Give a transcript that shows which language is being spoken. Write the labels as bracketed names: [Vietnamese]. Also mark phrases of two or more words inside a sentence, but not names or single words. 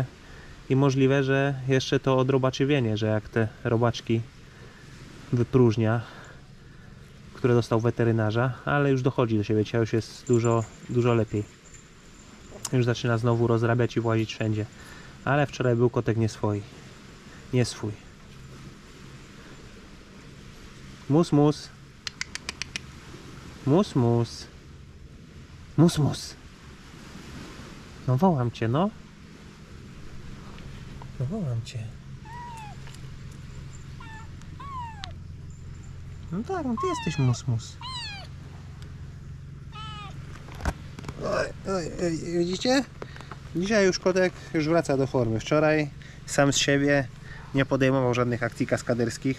[Polish] I możliwe, że jeszcze to od robaczywienia, że jak te robaczki wypróżnia, które dostał weterynarza, ale już dochodzi do siebie, dzisiaj już jest dużo lepiej. Już zaczyna znowu rozrabiać i włazić wszędzie. Ale wczoraj był kotek nie swój. Mus, mus. Mus, mus. Mus, mus. No wołam cię, no. No wołam cię. No tak, no ty jesteś mus, mus. Oj, widzicie? Dzisiaj już kotek wraca do formy. Wczoraj sam z siebie nie podejmował żadnych akcji kaskaderskich.